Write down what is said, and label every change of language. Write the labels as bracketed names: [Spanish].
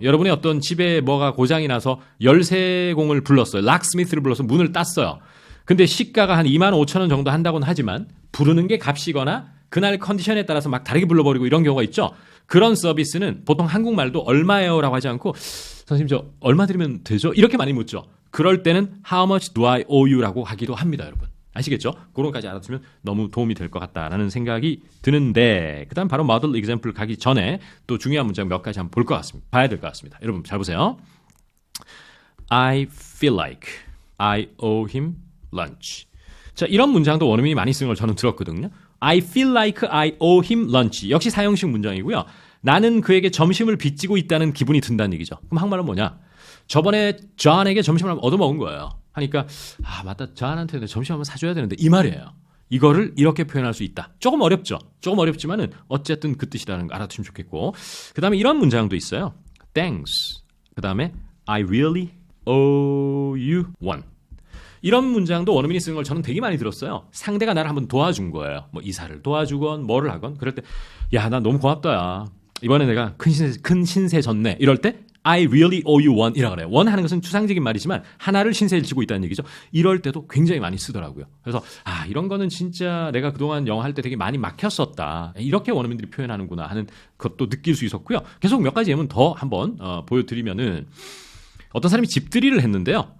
[Korean] 여러분의 어떤 집에 뭐가 고장이 나서 열쇠공을 불렀어요. 락스미스를 불러서 문을 땄어요. 근데 시가가 한 2만 5천 원 정도 한다고는 하지만 부르는 게 값이거나 그날 컨디션에 따라서 막 다르게 불러버리고 이런 경우가 있죠. 그런 서비스는 보통 한국말도 얼마예요? 라고 하지 않고 선생님 저 얼마 드리면 되죠? 이렇게 많이 묻죠. 그럴 때는 [English] How much do I owe you? [Korean] 라고 하기도 합니다. 여러분. 아시겠죠? 그런 것까지 알아두면 너무 도움이 될 것 같다라는 생각이 드는데 그 다음 바로 모델 example 가기 전에 또 중요한 문장 몇 가지 한번 볼 것 같습니다. 봐야 될 것 같습니다. 여러분 잘 보세요. [English] I feel like I owe him lunch. [Korean] 자, 이런 문장도 원어민이 많이 쓰는 걸 저는 들었거든요. [English] I feel like I owe him lunch. [Korean] 역시 사형식 문장이고요. 나는 그에게 점심을 빚지고 있다는 기분이 든다는 얘기죠. 그럼 한국말은 뭐냐? 저번에 존에게 점심을 얻어먹은 거예요. 하니까 맞다. 존한테 내가 점심 한번 사줘야 되는데 이 말이에요. 이거를 이렇게 표현할 수 있다. 조금 어렵죠. 조금 어렵지만은 어쨌든 그 뜻이라는 거 알아두시면 좋겠고 그 다음에 이런 문장도 있어요. [English] Thanks. [Korean] 그 다음에 [English] I really owe you one. [Korean] 이런 문장도 원어민이 쓰는 걸 저는 되게 많이 들었어요. 상대가 나를 한번 도와준 거예요. 뭐 이사를 도와주건 뭐를 하건 그럴 때 야, 나 너무 고맙다 야. 이번에 내가 큰 신세 졌네. 이럴 때 [English] I really owe you one [Korean] 이라고 그래요. one 하는 것은 추상적인 말이지만 하나를 신세를 지고 있다는 얘기죠. 이럴 때도 굉장히 많이 쓰더라고요. 그래서 이런 거는 진짜 내가 그동안 영어 할 때 되게 많이 막혔었다. 이렇게 원어민들이 표현하는구나 하는 것도 느낄 수 있었고요. 계속 몇 가지 예문 더 한번 보여드리면은 어떤 사람이 집들이를 했는데요.